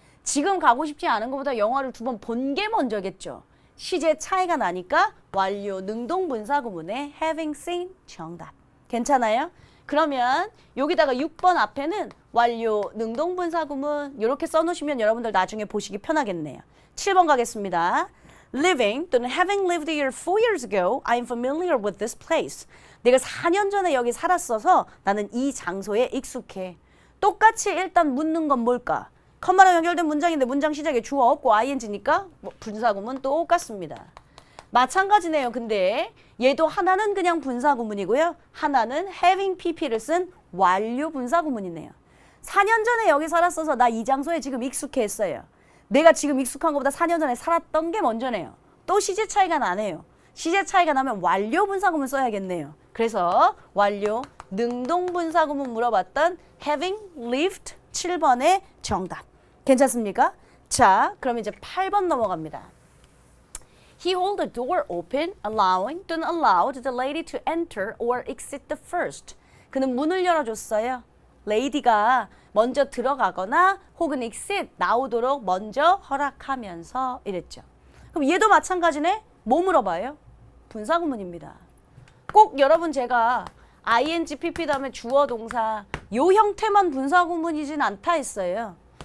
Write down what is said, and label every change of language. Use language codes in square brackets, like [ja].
[ko] 지금 가고 싶지 않은 것보다 영화를 2번 본 게 먼저겠죠. 시제 차이가 나니까 완료 능동 분사구문의 having seen 정답. 괜찮아요? 그러면 여기다가 6번 앞에는 완료 능동분사구문 이렇게 써놓으시면 여러분들 나중에 보시기 편하겠네요. 7번 가겠습니다. [en] Living [ko] 또는 [en] having lived here 4 years ago, I'm familiar with this place. [ko] 내가 4년 전에 여기 살았어서 나는 이 장소에 익숙해. 똑같이 일단 묻는 건 뭘까? 컴마로 연결된 문장인데 문장 시작에 주어 없고 ing니까 분사구문 똑같습니다. 마찬가지네요. 근데 얘도 하나는 그냥 분사구문이고요. 하나는 having pp를 쓴 완료 분사구문이네요. 4년 전에 여기 살았어서 나 이 장소에 지금 익숙해 했어요. 내가 지금 익숙한 것보다 4년 전에 살았던 게 먼저네요. 또 시제 차이가 나네요. 시제 차이가 나면 완료 분사구문 써야겠네요. 그래서 완료 능동 분사구문 물어봤던 having lived 7번의 정답. 괜찮습니까? 자, 그럼 이제 8번 넘어갑니다. [en] He held the door open, allowing, [ko] 또는 [en] allowed the lady to enter or exit the first. [ko] 그는 문을 열어줬어요. 레이디가 먼저 들어가거나 혹은 exit, 나오도록 먼저 허락하면서 이랬죠. 그럼 얘도 마찬가지네? 뭐 물어봐요? 분사구문입니다. 꼭 여러분 제가 ing, pp 다음에 주어 동사 요 형태만 분사구문이진 않다 했어요.